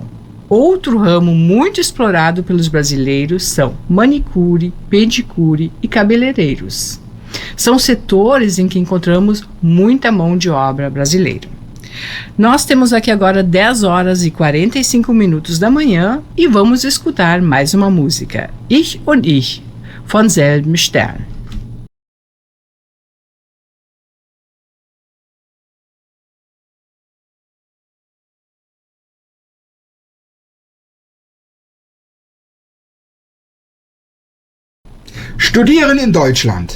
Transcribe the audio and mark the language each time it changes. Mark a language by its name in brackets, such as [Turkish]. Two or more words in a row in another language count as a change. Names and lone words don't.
[Portuguese] Outro ramo muito explorado pelos brasileiros são manicure, pedicure e cabeleireiros. São setores em que encontramos muita mão de obra brasileira. Nós temos aqui agora 10 horas e 45 minutos da manhã e vamos escutar mais uma música. [German] Ich und ich, von selben Stern. Studieren in Deutschland.